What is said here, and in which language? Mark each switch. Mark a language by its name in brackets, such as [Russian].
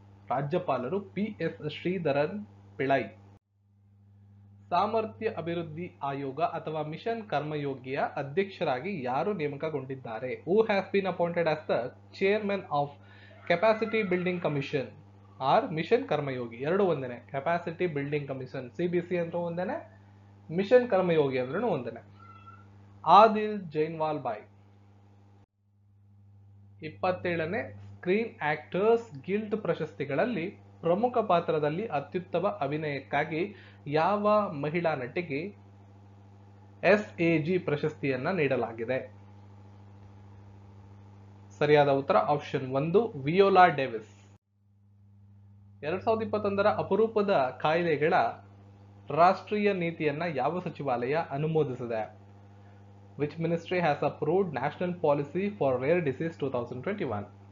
[Kannada] ರಾಜ್ಯಪಾಲರು PS ಶ್ರೀಧರನ್ ಪಿಳೈ. ಸಾಮರ್ಥ್ಯ ಅಭಿವೃದ್ಧಿ ಆಯೋಗ ಅಥವಾ ಮಿಷನ್ ಕರ್ಮಯೋಗಿಯ ಅಧ್ಯಕ್ಷರಾಗಿ ಯಾರು ನೇಮಕಗೊಂಡಿದ್ದಾರೆ? [English] Who has been appointed as the chairman of Capacity Building Commission or mission Karmayogi? [Kannada] ಎರಡು ಒಂದೇನೆ. ಕೆಪಾಸಿಟಿ ಬಿಲ್ಡಿಂಗ್ ಕಮಿಷನ್ CBC ಅಂತ ಒಂದೇನೆ, ಮಿಷನ್ ಕರ್ಮಯೋಗಿ ಅಂದ್ರೂ ಒಂದೇನೆ. ಆದಿಲ್ ಜೈನ್ವಾಲ್ ಬಾಯ್. 27ನೇ ಸ್ಕ್ರೀನ್ ಆಕ್ಟರ್ಸ್ ಗಿಲ್ಡ್ ಪ್ರಶಸ್ತಿಗಳಲ್ಲಿ ಪ್ರಮುಖ ಪಾತ್ರದಲ್ಲಿ ಅತ್ಯುತ್ತಮ ಅಭಿನಯಕ್ಕಾಗಿ ಯಾವ ಮಹಿಳಾ ನಟಿಗೆ SAG ಪ್ರಶಸ್ತಿಯನ್ನ ನೀಡಲಾಗಿದೆ? ಸರಿಯಾದ ಉತ್ತರ ಆಪ್ಷನ್ 1 ವಿಯೋಲಾ ಡೇವಿಸ್. 2021ರ ಅಪರೂಪದ ಕಾಯಿಲೆಗಳ ರಾಷ್ಟ್ರೀಯ ನೀತಿಯನ್ನ ಯಾವ ಸಚಿವಾಲಯ ಅನುಮೋದಿಸಿದೆ? [English] Which ministry has approved National Policy for Rare Disease 2021?